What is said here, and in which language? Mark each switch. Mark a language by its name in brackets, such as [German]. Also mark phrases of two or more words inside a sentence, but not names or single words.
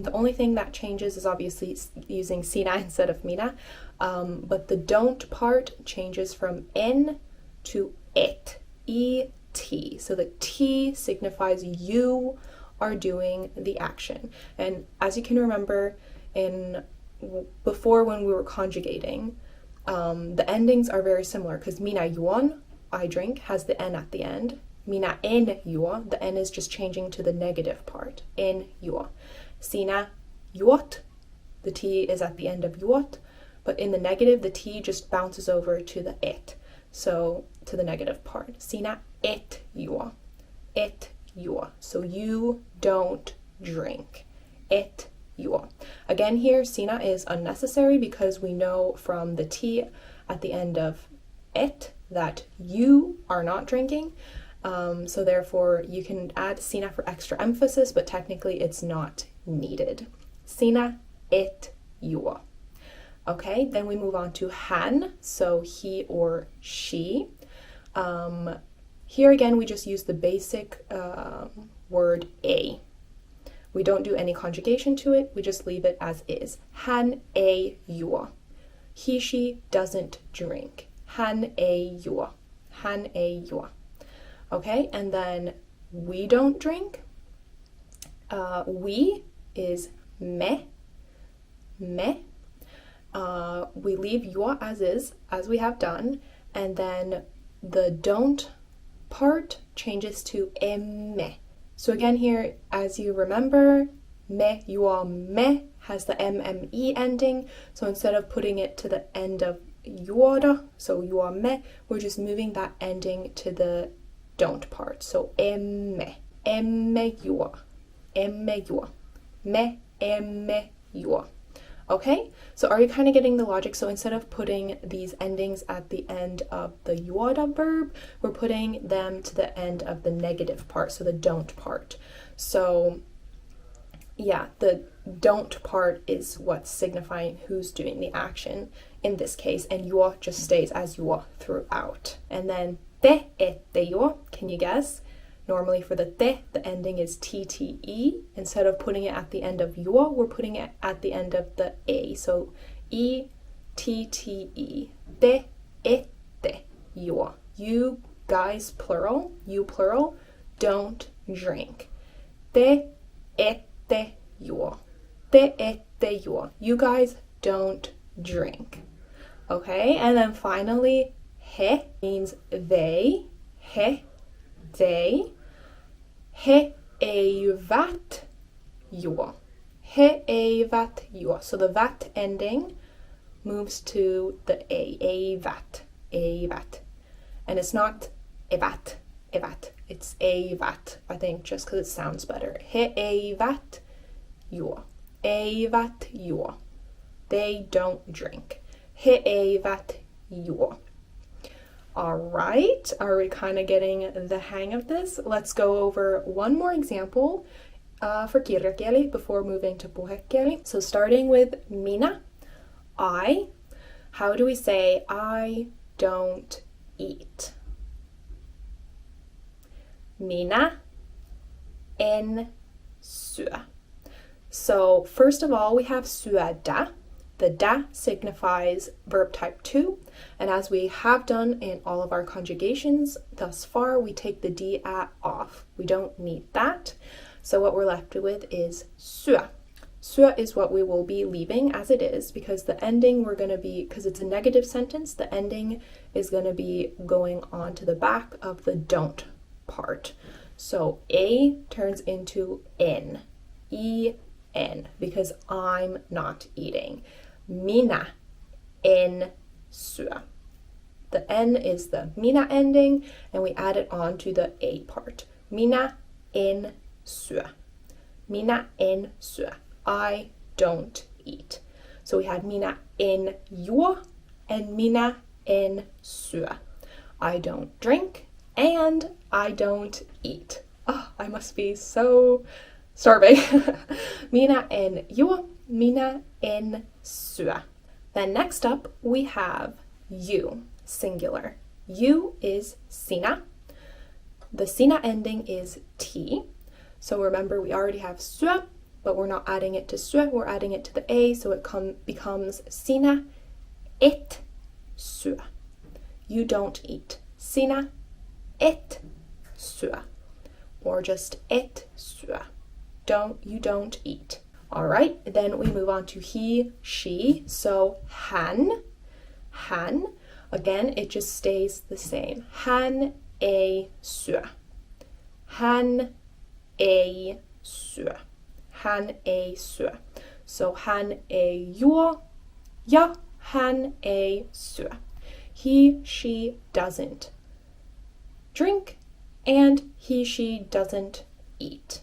[English] The only thing that changes is obviously using sinä instead of minä, but the don't part changes from en to [Finnish] et, et. [English] So the t signifies you are doing the action. And as you can remember, before when we were conjugating, the endings are very similar because [Finnish] minä juon, [English] I drink, has the n at the end. [Finnish] Minä en juo, [English] the n is just changing to the negative part. [Finnish] En juo. Sinä juot, [English] the t is at the end of juot, but in the negative, the t just bounces over to the et, so to the negative part. [Finnish] Sinä et juo. Et juo. [English] So you don't drink. [Finnish] Et juo. [English] Again here, sinä is unnecessary because we know from the t at the end of et that you are not drinking. So therefore you can add sinä for extra emphasis, but technically it's not needed. [Finnish] Sinä et juo. [English] Okay, then we move on to hän, so he or she. Here again, we just use the basic word a. We don't do any conjugation to it, we just leave it as is. [Finnish] Hän ei juo. [English] He, she doesn't drink. [Finnish] Hän ei juo. Hän ei juo. [English] Okay, and then we don't drink. We is me. we leave juo as is, as we have done, and then the don't part changes to emme. So again here, as you remember, [Finnish] me, juo, me [English] has the mme ending. So instead of putting it to the end of juoda, so [Finnish] juo me, [English] we're just moving that ending to the don't part. [Finnish] So emme, emme juo, me, emme juo. [English] Okay, so are you kind of getting the logic? So instead of putting these endings at the end of the juoda verb, we're putting them to the end of the negative part, so the don't part. So yeah, the don't part is what's signifying who's doing the action in this case, and juo just stays as juo throughout. And then [Finnish] te, ette juo, [English] can you guess? Normally for the te, the ending is tte. Instead of putting it at the end of juo, we're putting it at the end of the a. So e, [Finnish] tte, te, ette juo. [English] You guys, plural, you plural, don't drink. [Finnish] Te, ette juo. Te, ette juo. [English] You guys don't drink. Okay, and then finally, he means they. [Finnish] He, they. He eivät juo. He eivät juo. [English] So the vat ending moves to the a. [Finnish] Eivät. Eivät. [English] And it's not eivät. Eivät. It's eivät, I think, just because it sounds better. [Finnish] He eivät juo. Eivät juo. [English] They don't drink. [Finnish] He eivät juo. [English] All right, are we kind of getting the hang of this? Let's go over one more example for Kirjakieli before moving to Puhekieli. So starting with Minä, I. How do we say I don't eat? [Finnish] Minä en syö. [English] So first of all, we have syödä. The da signifies verb type 2, and as we have done in all of our conjugations thus far, we take the d-at off. We don't need that. So what we're left with is syö. Syö is what we will be leaving as it is, because the ending we're going to be, because it's a negative sentence, the ending is going to be going on to the back of the don't part. So a turns into n, en, because I'm not eating. [Finnish] Minä en syö. [English] The n is the minä ending, and we add it on to the a part. [Finnish] Minä en syö. Minä en syö. [English] I don't eat. So we had [Finnish] minä en juo [English] and [Finnish] minä en syö. [English] I don't drink and I don't eat. Oh, I must be so starving. [Finnish] Minä en juo, minä en syö. [English] Then next up we have you, singular. You is sinä. The sinä ending is t. So remember, we already have syö, but we're not adding it to syö, we're adding it to the a, so it becomes [Finnish] sinä et syö. [English] You don't eat. [Finnish] Sinä et syö. [English] Or just [Finnish] et syö. [English] You don't eat. All right, then we move on to he, she. So hän. Again, it just stays the same. [Finnish] Hän ei syö. Hän ei syö. Hän ei syö. So hän ei juo ja hän ei syö. [English] He, she doesn't drink and he, she doesn't eat.